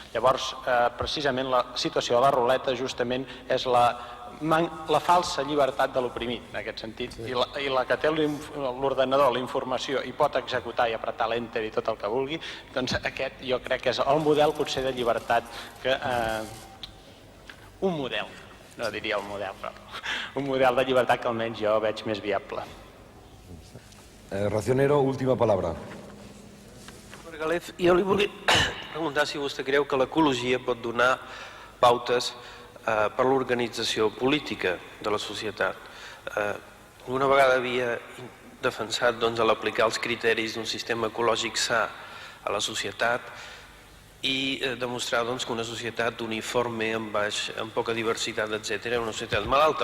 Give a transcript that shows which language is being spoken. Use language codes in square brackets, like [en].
[ca] Llavors, precisament la situació de la ruleta justament és la falsa llibertat de l'oprimit, en aquest sentit, i la que té l'ordenador, la informació, i pot executar i apretar l'enter i tot el que vulgui, doncs aquest jo crec que és el model potser de llibertat que... un model, no diria el model, però un model de llibertat que almenys jo veig més viable. [es] Racionero, última palabra. [ca] Margalef, jo li volia preguntar si vostè creu que l'ecologia pot donar pautes per l'organització política de la societat. Una vegada havia defensat l'aplicar els criteris d'un sistema ecològic sa a la societat i demostrar que una societat uniforme, amb poca diversitat, etc., és una societat malalta.